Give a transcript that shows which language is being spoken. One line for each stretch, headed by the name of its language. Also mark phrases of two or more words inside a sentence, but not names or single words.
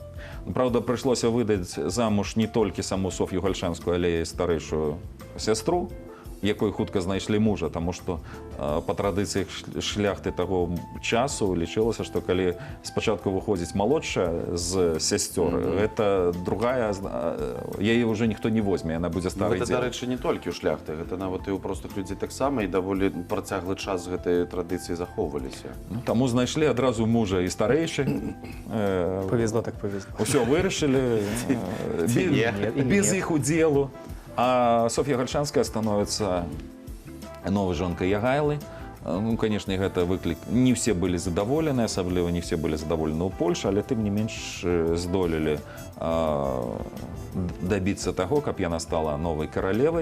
Belarusian: Праўда, прыйшлося выдаць замуж не толькі саму Соф'ю Гальшанскую, але і старэйшую сястру якой хутка знайшлі мужа, таму што па традыцыях шляхты таго часу лічылася, што калі спачатку выходзіць малодшая з сясцёр, гэта другая, яе ўжо ніхто не возьме, яна будзе старай Гэта, дзевай. дарэчы, не толькі ў шляхты, гэта нават і ў простых людзей таксама, і даволі працяглы час гэтыя традыцыі захоўваліся. Ну, таму знайшлі адразу мужа і старэйшы.
Russian: Повезло так повезло.
Belarusian: Усё вырашылі без іх удзелу. А Соф'я Гальшанская становіцца новай жонкай Ягайлы.
Russian: Ну, конечно,
Belarusian: гэта выклік. Не все былі задаволены, асабліва не все былі задаволены ў Польшы, але тым не менш здолелі дабіцца таго, каб яна стала новай каралевай.